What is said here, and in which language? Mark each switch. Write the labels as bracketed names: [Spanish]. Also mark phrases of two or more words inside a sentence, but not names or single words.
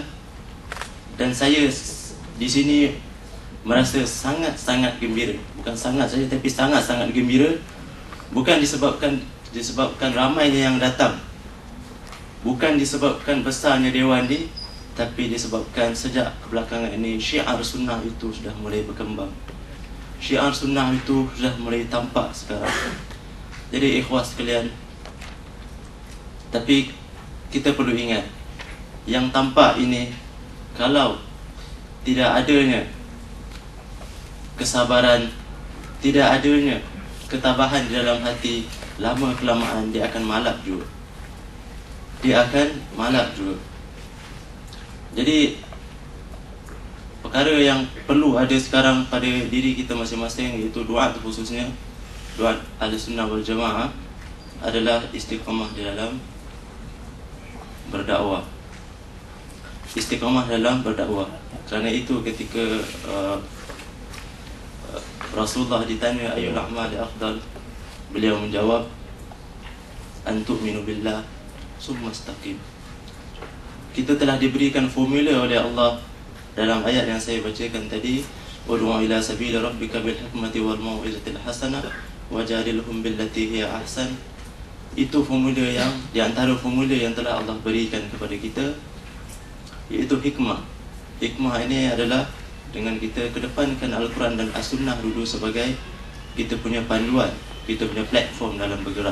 [Malay] Dan saya di sini merasa sangat-sangat gembira. Bukan sangat saja, tapi sangat-sangat gembira. Bukan disebabkan ramainya yang datang, bukan disebabkan besarnya dewan ni, tapi disebabkan sejak kebelakangan ini syiar sunnah itu sudah mulai berkembang. Syiar sunnah itu sudah mulai tampak sekarang. Jadi ikhwas sekalian, tapi kita perlu ingat, yang tampak ini, kalau tidak adanya kesabaran, tidak adanya ketabahan di dalam hati, lama kelamaan dia akan malap juga. Dia akan malap juga. Jadi perkara yang perlu ada sekarang pada diri kita masing-masing, iaitu doa, khususnya doa Ahlussunnah wal Jamaah, adalah istiqamah di dalam berdakwah. Istiqamah dalam berdakwah. Kerana itu ketika Rasulullah ditanya [Arabic] أي الأعمال أفضل, [Malay] beliau menjawab [Arabic] أن تؤمن بالله ثم استقم. [Malay] Kita telah diberikan formula oleh Allah dalam ayat yang saya bacakan tadi, [Arabic] ادع إلى سبيل ربك بالحكمة والموعظة الحسنة وجادلهم بالتي هي أحسن. [Malay] Itu formula yang di antara formula yang telah Allah berikan kepada kita, iaitu hikmah. Hikmah ini adalah dengan kita kedepankan Al-Quran dan As-Sunnah dulu sebagai kita punya panduan, kita punya platform dalam bergerak.